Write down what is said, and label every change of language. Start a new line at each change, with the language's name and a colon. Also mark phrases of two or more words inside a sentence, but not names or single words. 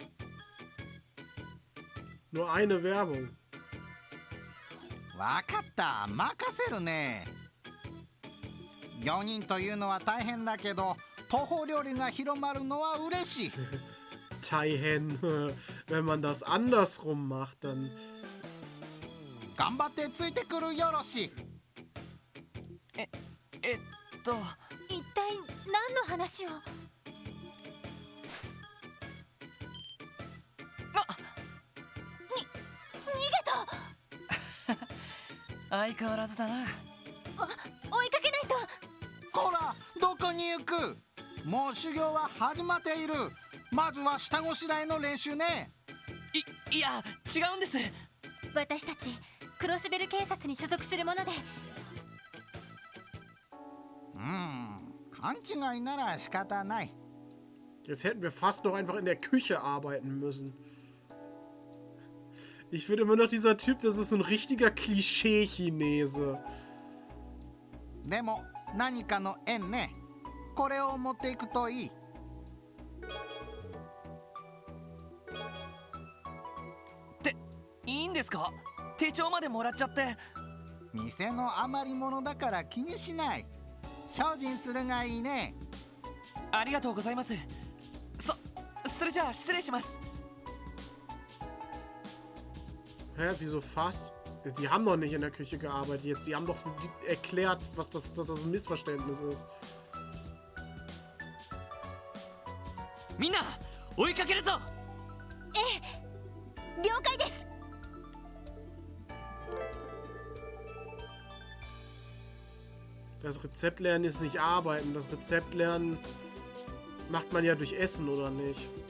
German: Nur eine Werbung.
Japanese: わかった、任せるね。4人というのは大変だけど、徒歩料理が広まるのは嬉しい。 Taihen.
German: Wenn man das andersrum macht, dann.
Japanese: 頑張ってついてくるよろし。一体何の話を。逃げた。相変わらずだな。追いかけないと。こら、どこに行く？もう修行は始まっている。まずは下ごしらえの練習ね。いや、違うんです。私たちクロスベル警察に所属するもので。勘違いなら仕方ない。
German: Jetzt hätten wir fast noch einfach in der Küche arbeiten müssen. Ich finde immer noch, dieser Typ, das ist so ein richtiger Klischee-Chinese.
Japanese: でも何かの縁ね。これを持っていくといい。っていいんですか？手帳までもらっちゃって。店の余り物だから気にしない。精進するがいいね。ありがとうございます。それじゃあ失礼します。
German: Hä, wieso fast? Die haben doch nicht in der Küche gearbeitet jetzt. Die haben doch erklärt, dass das ein Missverständnis ist.
Japanese: みんな追いかけるぞ。了解です。
German: Das Rezept lernen ist nicht arbeiten. Das Rezept lernen macht man ja durch Essen, oder nicht?